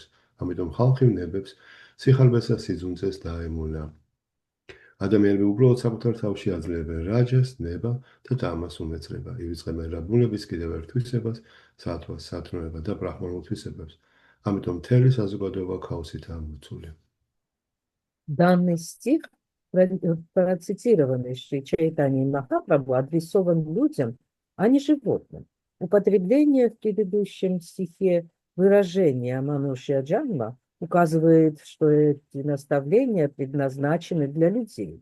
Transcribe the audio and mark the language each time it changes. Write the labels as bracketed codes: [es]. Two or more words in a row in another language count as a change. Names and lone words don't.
[ka] ამიტომ ხალხი ნებებს სიხარბესა სიძუნწეს დაემუნა. ადამიანები უბრალოდ საკუთარ თავში აძლევენ რაჯას, ნება და თამას უმეცრება. ივიწყებენ რა ბუნების კიდევ ერთ თვისებას, სათვას, სათნოება და ბრაჰმანულ თვისებებს. ამიტომ მთელი საზოგადოება ქაოსითაა მოცული. [ru] Данный стих, процитированный Шри Чайтаньей Махапрабху, адресован людям, а не животным. Употребление в предыдущем стихе выражения «манушья джанма» указывает, что эти наставления предназначены для людей.